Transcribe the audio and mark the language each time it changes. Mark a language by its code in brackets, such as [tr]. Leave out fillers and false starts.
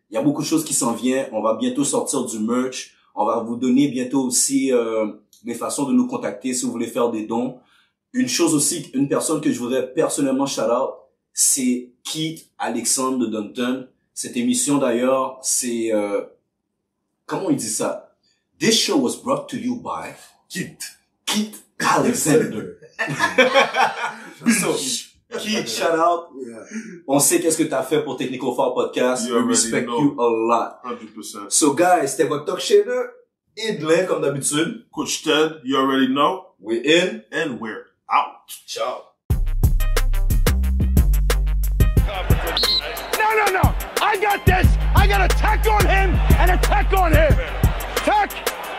[fr] Il y a beaucoup de choses qui s'en viennent. On va bientôt sortir du merch. On va vous donner bientôt aussi des façons de nous contacter si vous voulez faire des dons. Une chose aussi, une personne que je voudrais personnellement shout out, c'est Keith Alexandre de Dunton. Cette émission d'ailleurs, c'est comment il dit ça? [en] This show was brought to you by Keith Alexander. So, Keith, shout out. Yeah. [fr] On sait qu'est-ce que t'as fait pour Technical Foul Podcast. [en] You We already respect know. you a lot. 100%. So guys, [fr] c'était votre talk shader. Idlin, comme d'habitude. [en] Coach Ted, you already know. We're in. And we're out. [it] Ciao. [en] No. I got this. I got a tech on him and a tech on him. Tech.